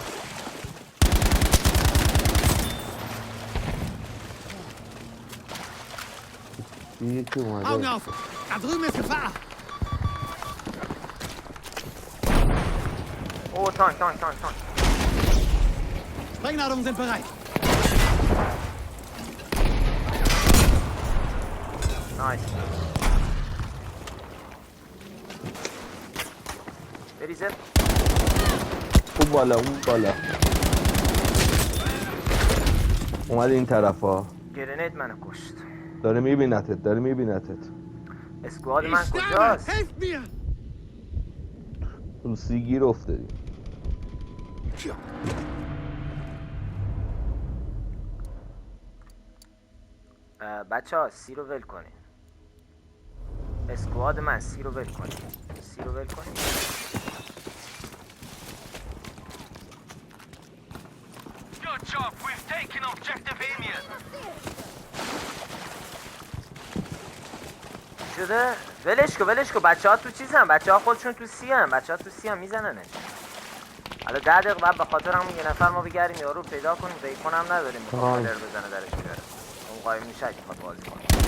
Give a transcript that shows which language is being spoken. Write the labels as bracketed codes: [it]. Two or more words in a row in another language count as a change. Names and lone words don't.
[fa] یکی [de] Augen [fa] اومده [de] auf! Da drüben ist Gefahr! [fa] اوه تانک. [de] Sprengladungen sind bereit! [fa] نایس. بریزه. اون بالا اومد این طرف ها گرنید منو کشت. داره میبینتت اسکواد [de] Ich [fa] من [de] sterbe! [fa] کجاست؟ [de] Helft mir! [fa] تو سی گیر افتادی بچه ها سی رو ول کنین. اسکواد من سی رو ول کنین. [en] Good job. We've taken objective Amiens. [fa] شده؟ ولش کن بچه ها تو چیزن. بچه ها خودشون تو سی هم میزننش. حالا 10 دقیقه بعد به خاطر همون یه نفر ما بگردیم یارو پیدا کنیم. بیکن هم نداریم بخواد کلر بزنه درش بیاره. اون قایم میشه اگه بخواد بازی کنه.